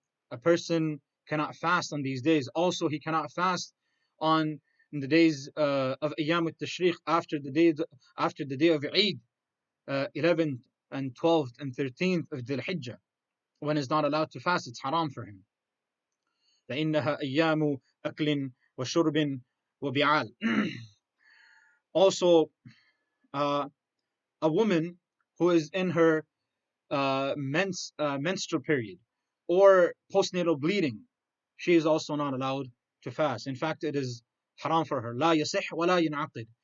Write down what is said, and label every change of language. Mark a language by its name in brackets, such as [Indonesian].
[English] A person cannot fast on these days. Also, he cannot fast on the days of Ayyam al-Tashriq after the day of Eid, 11th and 12th and 13th of Dhul Hijjah, when he's not allowed to fast. It's haram for him. [Arabic] فإنها أيام أكل وشرب وبعال. [English] Also, a woman who is in her menstrual period or postnatal bleeding, she is also not allowed to fast. In fact, it is haram for her. [Arabic] لا يصح ولا ينعقد.